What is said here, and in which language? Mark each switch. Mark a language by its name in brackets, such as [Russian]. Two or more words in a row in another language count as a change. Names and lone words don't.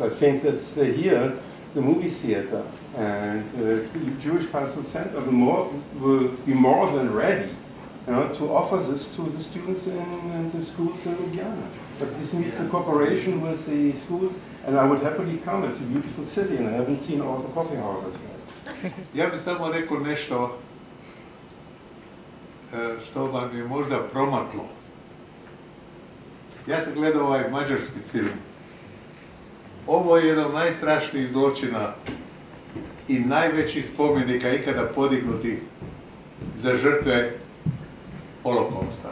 [English] I think that's here, the movie theater and the Jewish Cultural Center will be more than ready, you know, to offer this to the students in the schools in Ljubljana. But this needs a cooperation with the schools, and I would happily come. It's a beautiful city, and I haven't seen all the coffee houses yet. [Croatian] Ja bih samo rekao nešto što vam je možda promaklo. Ja sam gledao ovaj mađarski film. Ovo je jedan od najstrašnijih zločina i najvećih spomenika ikada podignuti za žrtve Holokausta.